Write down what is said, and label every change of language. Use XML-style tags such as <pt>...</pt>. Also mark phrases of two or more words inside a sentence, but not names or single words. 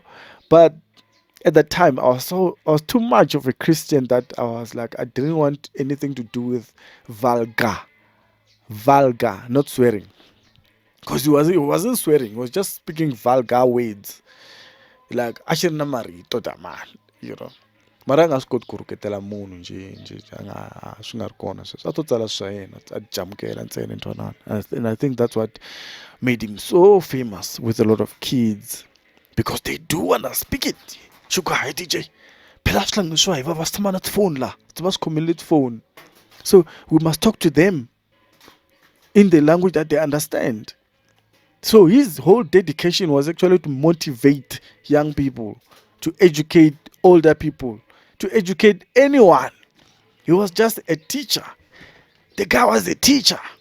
<en>But at that time I was too much of a Christian that I was like I didn't want anything to do with vulgar, not swearing. Because he wasn't swearing, he was just speaking vulgar words.</en> <ts>Like ashirina marito da man,</ts> <en>you know.</en> <ts>Mara nga swi koti ku rhuketela munhu njhe swi nga ri kona sweswo a to tsala swa yena a jamukela ntsena Ntwanano.</ts> <en>And I think that's what made him so famous with a lot of kids, because they do wanna speak it.</en> <ts>Shuka hi DJ phela swi swa hi va tshama na tifoni la va swi khomele tifoni,</ts> <en>so we must talk to them in the language that they understand. So his whole dedication was actually to motivate young people, to educate older people, to educate anyone. He was just a teacher. The guy was a teacher.</en>